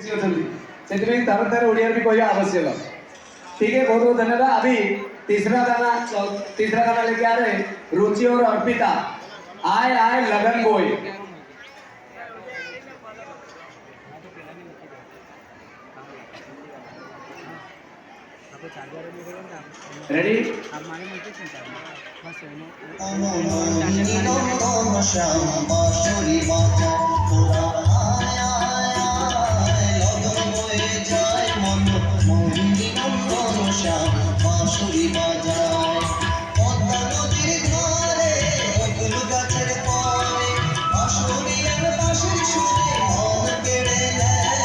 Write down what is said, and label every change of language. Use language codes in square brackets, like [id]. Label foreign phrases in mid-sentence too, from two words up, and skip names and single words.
[or] ଅଛନ୍ତି ସେଥିପାଇଁ ଥରେ ଥରେ ଓଡ଼ିଆରେ ବି କହିବା ଆବଶ୍ୟକ। [hi] ठीक है, बहुत बहुत धन्यवाद। अभी तीसरा गाना लेके आ रहे हैं रुचि और अर्पिता, आए आए लगन बोए। रेडी? [bn] বাঁশুরি বাজায় পদ্মা নদীর ধারে বকুল গাছের পরে বাঁশুরি আর বাঁশির সুরে মন কেড়ে নেয়।